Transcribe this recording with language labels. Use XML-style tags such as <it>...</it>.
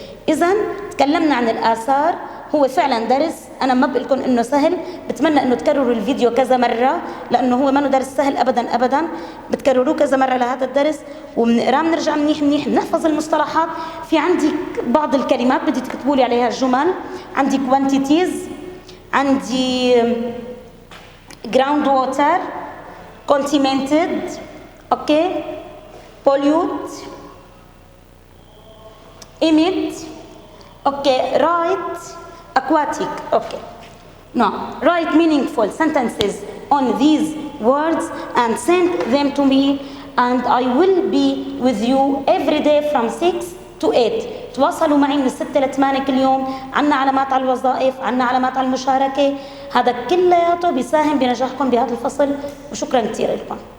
<ar>إذن تكلمنا عن الآثار، هو فعلا درس أنا ما بقول لكم إنه سهل، بتمنى إنه تكرروا الفيديو كذا مرة، لأنه هو ما درس سهل أبدا أبدا. بتكرروه كذا مرة لهذا الدرس وبنقراه بنرجع منيح بنحفظ المصطلحات. في عندي بعض الكلمات بدي تكتبوا لي عليها جمل. عندي quantities، عندي ground water، contaminated، اوكي، pollute، emit، اوكي، write، aquatic.</ar> <en>Okay now write meaningful sentences on these words and send them to me and I will be with you every day from 6 to 8.</en> <ar>تواصلوا معي من 6 ل 8 كل يوم. عنا علامات على الوظائف، عنا علامات على المشاركة، هذا كلياته بيساهم بنجاحكم بهذا الفصل، وشكرا كثير لكم.</ar>